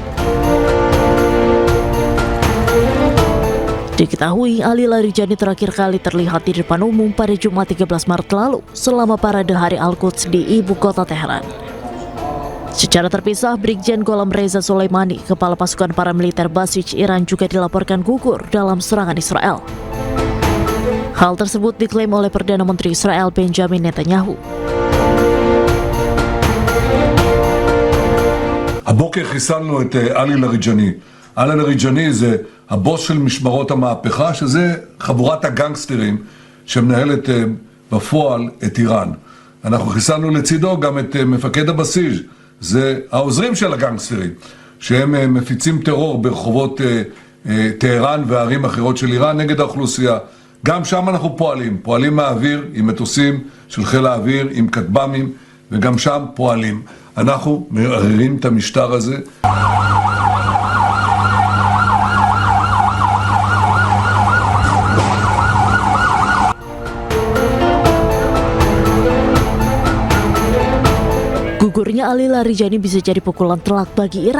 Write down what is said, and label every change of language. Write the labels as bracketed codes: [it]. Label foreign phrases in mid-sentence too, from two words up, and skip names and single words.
[id] Diketahui Ali Larijani terakhir kali terlihat di depan umum pada Jumat 13 Maret lalu selama parade Hari Al-Quds di ibu kota Teheran. Secara terpisah, Brigjen Gholam Reza Soleimani, kepala pasukan paramiliter Basij Iran, juga dilaporkan gugur dalam serangan Israel. Hal tersebut diklaim oleh Perdana Menteri Israel Benjamin Netanyahu. [he] הבוקר חיסלנו את עלי לאריג'אני. עלי לאריג'אני זה הבוס של משמרות המהפכה, שזה חבורת הגנגסטרים שמנהלת בפועל את איראן. אנחנו חיסלנו לצידו גם את מפקד הבסיס, זה העוזרים של הגנגסטרים, שהם מפיצים טרור ברחובות טהרן וערים אחרות של איראן נגד האוכלוסייה. גם שם אנחנו פועלים מהאוויר עם מטוסים של חיל האוויר, עם כטב"מים, וגם שם פועלים. אנחנו מערערים את המשטר הזה. [id] Gugurnya Ali Larijani bisa jadi pukulan telak bagi Iran.